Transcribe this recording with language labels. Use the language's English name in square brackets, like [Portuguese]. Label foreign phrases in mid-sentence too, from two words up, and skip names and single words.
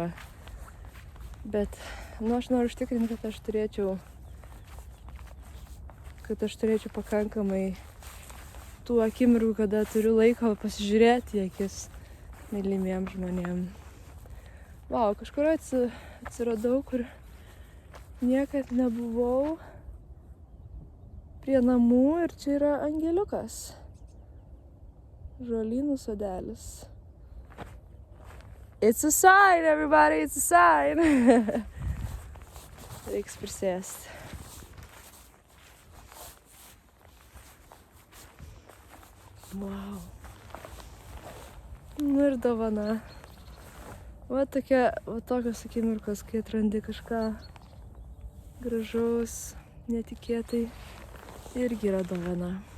[Lithuanian] Bet, aš noriu užtikrinti, kad aš turėčiau pakankamai tų akimirų, kada turiu laiko pasižiūrėti į akis mylimiem žmonėm. Vau, kažkur atsiradau, kur niekad nebuvau prie namų ir čia yra angeliukas. Žolynų sodelis. [English] It's a sign, everybody, it's a sign. [Lithuanian] Reiks prisėsti. Wow. Ir dovana. Va tokios akimirkos, kai atrandi kažką gražaus, netikėtai, irgi yra dovana.